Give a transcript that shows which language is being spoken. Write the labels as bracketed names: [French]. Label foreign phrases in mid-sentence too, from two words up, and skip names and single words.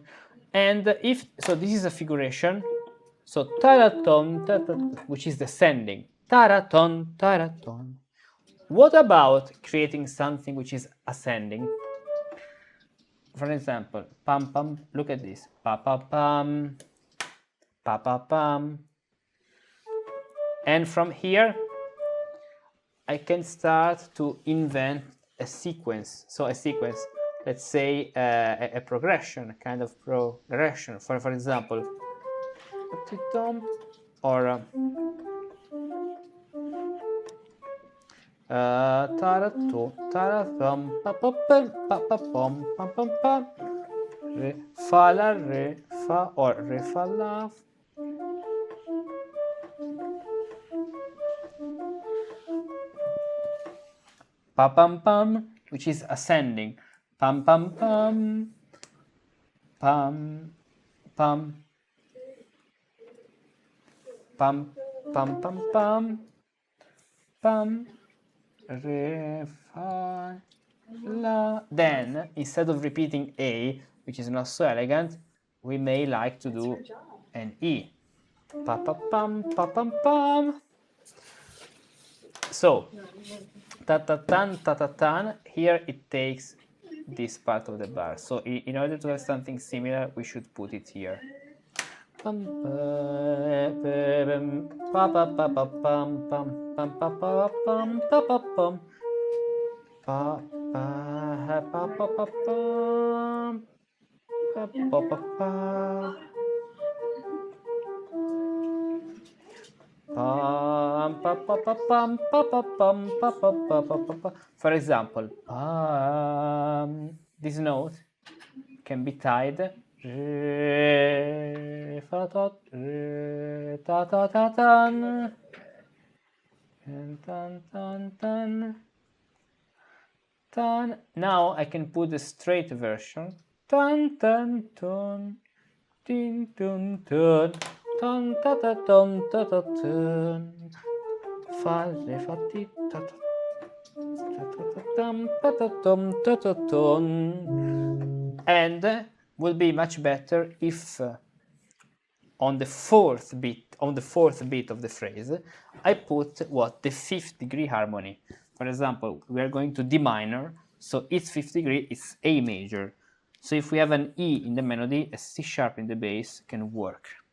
[English] And if, so this is a figuration. So taraton, taraton, which is descending. Taraton, taraton. What about creating something which is ascending? For example, pam pam, look at this. Pa pa pam, pa pa pam. And from here, I can start to invent a sequence. So a sequence, let's say a progression, a kind of progression. For example, or tarato, tarathum, pa pa pam, pa pa pam, pam pam pam, re fa la re fa or re fa la. Pa pam pam, which is ascending. Pam pam pam, pam pam, pam pam pam pam, pam re fa la. Then instead of repeating A, which is not so elegant, we may like to do an E. Pa pa pam, pa pam pam. So ta-ta-tan, ta-ta-tan, here it takes this part of the bar. So in order to have something similar, we should put it here. Pam pa pa pa pa pam pam pam pa pa pam pa pa pam pa pa pa pa pa pam pa pa pa pa. Pam, pa, pa, pa, pam, pa, pa, pam, pa, pa, pa, pa, pa, pa. For example, this note can be tied re, fa, ta, re, ta, ta, ta, tan, and tan, tan, tan, tan. Now I can put the straight version. Tan, tan, ton, tin, tun, tun. Ton ta ta ton ta ta ton, fa re fa ti ta ta ta tam ta ta tom ta ta ton. And will be much better if on the fourth beat of the phrase I put what the 5th degree harmony. For example, we are going to D minor, so its 5th degree is A major. So if we have an E in the melody, a C sharp in the bass can work.